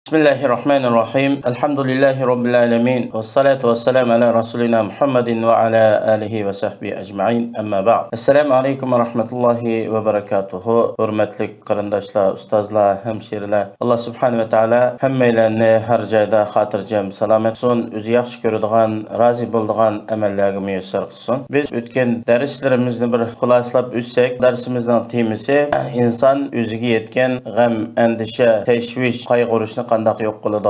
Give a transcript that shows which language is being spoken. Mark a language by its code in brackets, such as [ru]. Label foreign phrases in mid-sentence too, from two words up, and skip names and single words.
[ar] بسم الله الرحمن الرحيم. الحمد لله رب العالمين. والصلاة والسلام على رسولنا محمد وعلى آله وصحبه أجمعين. أما بعد. السلام عليكم ورحمة الله وبركاته. [uz] Hürmetli qarindoshlar, ustozlar, hemşeriler. [ar] الله سبحانه وتعالى [uz] hammalarni har joyda xotirjam salomat qilsin, o'zi yaxshi ko'radigan, rozi bo'ladigan amallarga muyassar qilsin. Biz o'tgan darslarimizni bir xulosalab o'tsak, darsimizning temasi inson o'ziga yetgan g'am, andisha, tashvish, qayg'urishni qandaq yo'q qiladi.